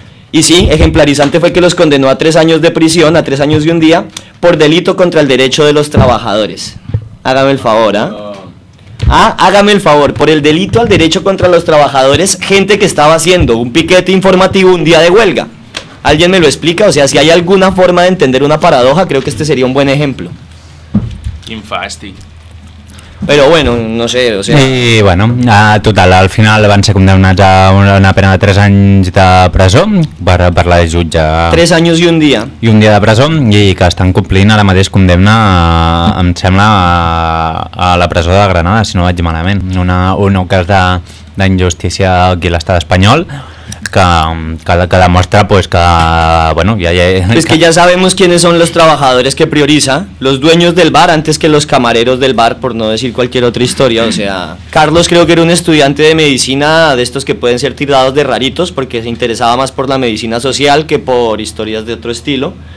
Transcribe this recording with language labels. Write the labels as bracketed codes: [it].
[es] Y sí, ejemplarizante fue que los condenó a 3 años de prisión, a 3 años y un día, por delito contra el derecho de los trabajadores. Hágame el favor, ¿eh? Ah, hágame el favor, por el delito al derecho contra los trabajadores, gente que estaba haciendo un piquete informativo un día de huelga. ¿Alguien me lo explica? O sea, si hay alguna forma de entender una paradoja, creo que este sería un buen ejemplo. Infasti. [ca] Però bueno, no sé, o sigui... I bueno, total, al final van ser condemnats a una pena de 3 anys de presó per la jutja. 3 anys i un dia. I un dia de presó, i que estan complint ara mateix condemna, em sembla, a la presó de Granada, si no vaig malament. Un cas d'injustícia aquí a l'estat espanyol. Que demostra [es] pues que bueno, ya es que ya sabemos quiénes son los trabajadores que prioriza, los dueños del bar antes que los camareros del bar, por no decir cualquier otra historia. O sea, Carlos creo que era un estudiante de medicina de estos que pueden ser tirados de raritos porque se interesaba más por la medicina social que por historias de otro estilo.